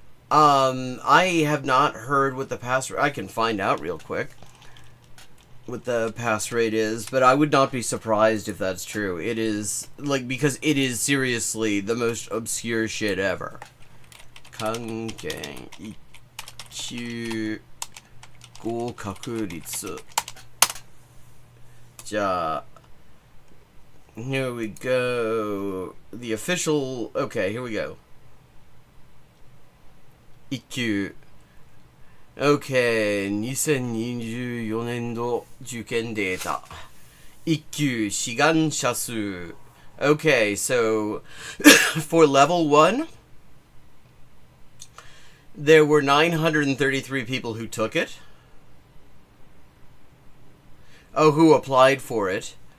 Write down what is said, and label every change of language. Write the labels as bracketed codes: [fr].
[en] I have not heard what the pass rate. I can find out real quick what the pass rate is, but I would not be surprised if that's true. It is, like, because it is seriously the most obscure shit ever. [ja] Kanken 1級合格率。じゃあ [en] here we go. The official... Okay, here we go. [ja] 1級 Okay, 2024年度受験データ。 1級志願者数。 [en] Okay, so for level 1, there were 933 people who took it. Oh, who applied for it.